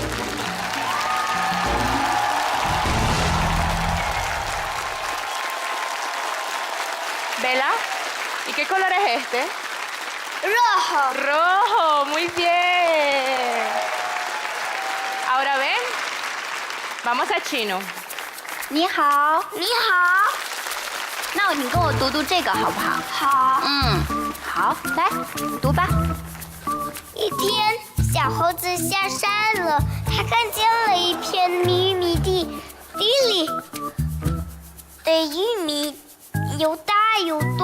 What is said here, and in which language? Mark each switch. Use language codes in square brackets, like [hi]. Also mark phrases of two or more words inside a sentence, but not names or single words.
[es] Bella, ¿y qué color es este? ¡Rojo! Rojo, muy bien. Ahora ven, vamos a chino. [zh] 你好，你好。那你跟我读读这个好不好？好。好，来读吧。一天，小猴子下山了，他看见了一片米米地，地里的玉米又大又多。